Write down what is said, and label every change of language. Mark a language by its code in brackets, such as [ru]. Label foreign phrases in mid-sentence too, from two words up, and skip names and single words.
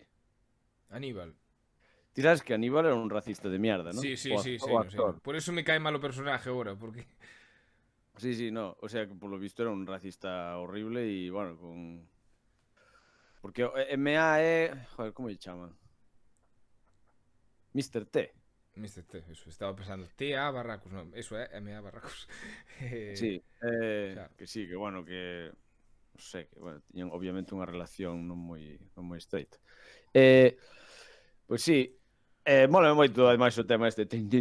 [es] Aníbal. [gl] Ti sabes [es] que Aníbal era un racista de mierda, ¿no? Sí, sí, O sí, act- sí, o no, sí. actor. Por eso me cae mal o personaje ahora, porque... Sí, sí, no. O sea, que por lo visto era un racista horrible y, bueno, con... [gl] Porque o MA é... Joder, como lle chaman? Mr. T. Mr. [es] T, eso, estaba pensando. T.A. Barracos, no, eso é M.A. Barracos. Sí, claro. que sí, que bueno, que... [gl] Non sei, que, bueno, tiñan obviamente unha relación non moi estreita. Pois sí, mola moito ademais o tema este.